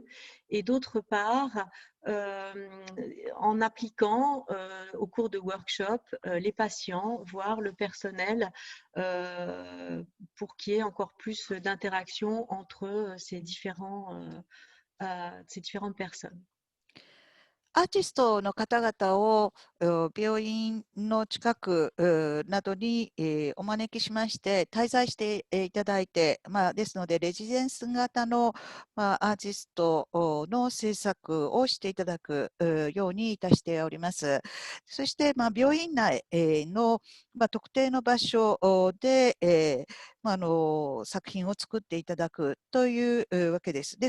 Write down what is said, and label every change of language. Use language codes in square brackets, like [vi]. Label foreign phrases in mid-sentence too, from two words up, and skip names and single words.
[fr] Et d'autre part, en appliquant au cours de workshops les patients, voire le personnel, pour qu'il y ait encore plus d'interaction entre ces différentes personnes. [ja] アーティストの方々を病院の近くなどにお招きしまして滞在していただいて、ですのでレジデンス型のアーティストの制作をしていただくようにいたしております。そして病院内の特定の場所で、作品を作っていただくというわけです。